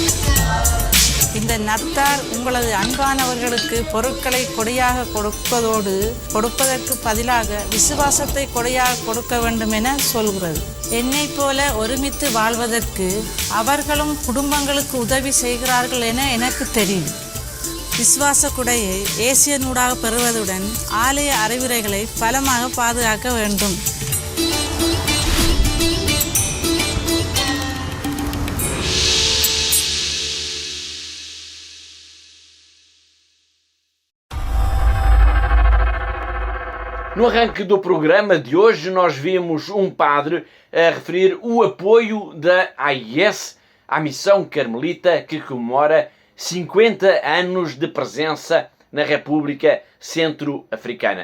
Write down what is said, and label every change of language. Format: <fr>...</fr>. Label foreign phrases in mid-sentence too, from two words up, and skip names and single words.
<ta>இந்த நத்தார் உங்களது அன்பானவர்களுக்கு பொருட்களை கொடையாக கொடுப்பதற்கு பதிலாக விசுவாசத்தை கொடையாக கொடுக்க வேண்டும் என சொல்கிறது. என்னை போல ஒருமித்து வாழ்வதற்கு அவர்களும் குடும்பங்களுக்கு உதவி செய்கிறார்கள் என எனக்கு தெரியும். விசுவாச கொடையை ஏசியனூடாக பெறுவதுடன் ஆலய அறிவுரைகளை பலமாக பாதுகாக்க வேண்டும்.</ta> <pt>No arranque do programa de hoje, nós vimos um padre a referir o apoio da AIS à missão carmelita que comemora 50 anos de presença na República Centro-Africana.</pt>